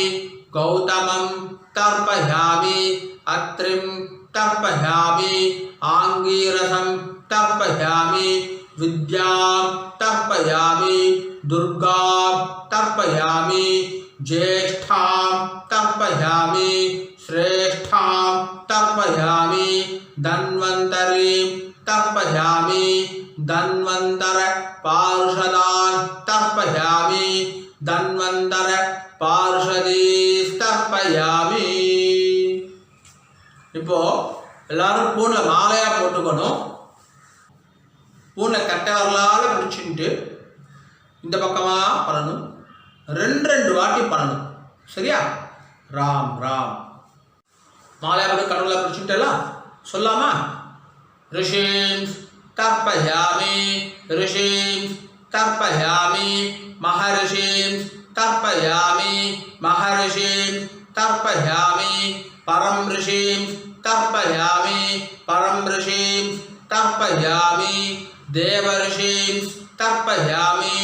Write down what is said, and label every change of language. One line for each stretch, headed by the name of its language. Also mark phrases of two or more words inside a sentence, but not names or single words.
Sanskrit: गौतमं तर्पयामि अत्रिं तर्पयामि आङ्गीरसं तर्पयामि विद्यां तर्पयामि दुर्गां तर्पयामि ज्येष्ठां तर्पयामि श्रेष्ठां तर्पयामि धन्वन्तरीं तर्पयामि धन्वन्तरपार्षदान् तर्पयामि धन्वन्तरपार्षदीस्तर्पयामि
Tamil: இப்போ எல்லாரும் பூனை மாலையா போட்டுக்கணும். பூனை கட்டை வரலால பிடிச்சிட்டு இந்த பக்கமா பண்ணணும். ரெண்டு வாட்டி பண்ணணும். சரியா? ராம் ராம் மாலையா போட்டு கடவுளை பிடிச்சிட்டலாம் சொல்லாமா?
Sanskrit: ऋषिं तर्पयामि ऋषिं तर्पयामि महर्षिं तर्पयामि महर्षिं तर्पयामि परं ऋषिं तर्पयामि परं ऋषिं तर्पयामि देवर्षिं तर्पयामि